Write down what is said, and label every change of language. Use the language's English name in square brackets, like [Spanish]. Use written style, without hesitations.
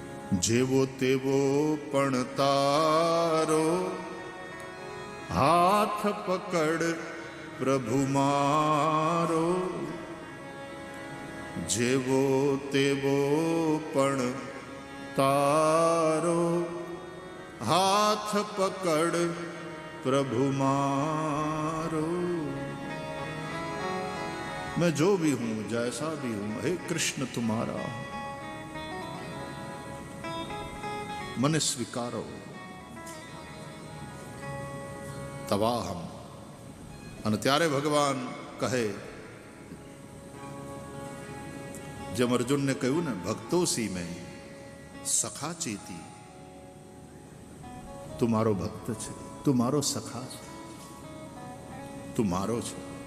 [Gujarati] જેવો તેવો પણ તારો, હાથ પકડ પ્રભુ મારો. જેવો તેવો પણ તારો, હાથ પકડ प्रभु मारो. [Hindi] मैं जो भी हूं जैसा भी हूं, हे कृष्ण तुम्हारा मने स्वीकारो. [Sanskrit] तवाहम. [Gujarati] અને ત્યારે ભગવાન કહે, જેમ અર્જુનને કહ્યું ને, [Sanskrit] ભક્તો સી મેં સખા ચેતી. [Gujarati] તું મારો ભક્ત છે, તું મારો સખા છે, તું મારો છે.